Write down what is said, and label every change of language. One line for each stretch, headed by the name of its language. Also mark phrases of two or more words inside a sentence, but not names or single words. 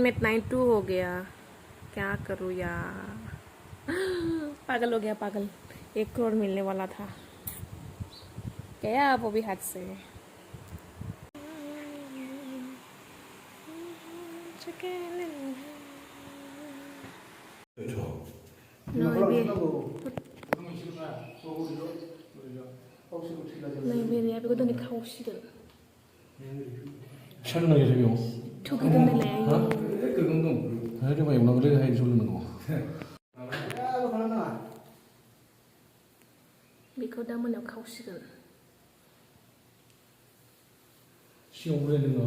Hindi: में 92 हो गया क्या करूँ यार पागल हो गया 1 करोड़ मिलने वाला था गया वो भी हाथ से नहीं
Bodo: बेरेया बेखौ दिनै खावसिगोन फिसा दंना गैया बेयाव थुखैगोन नालाय आयौ गोगोम दं दोमा एवनांगौलै हाय सोलोंनांगौ बेखौ दा मोनायाव खावसिगोन सिगाङाव बुजायदों